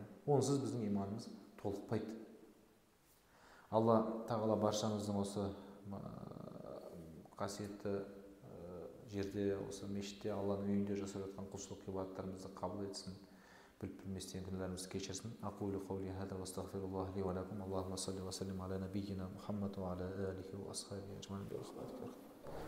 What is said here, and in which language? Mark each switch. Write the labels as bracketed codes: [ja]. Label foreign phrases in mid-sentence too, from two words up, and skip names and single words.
[kk] Онсыз біздің иманымыз толықпайды. Алла тағала баршамыздың осы қасиетті жерде, осы мешітте, Алланың үйінде жасап жатқан құлшылық ғибадаттарымызды қабыл етсін, біліп білместен күнәларымызды кешірсін. [ar] أقول قولي هذا وأستغفر الله لي ولكم اللهم صل وسلم على نبينا محمد وعلى آله وأصحابه أجمعين برحمتك.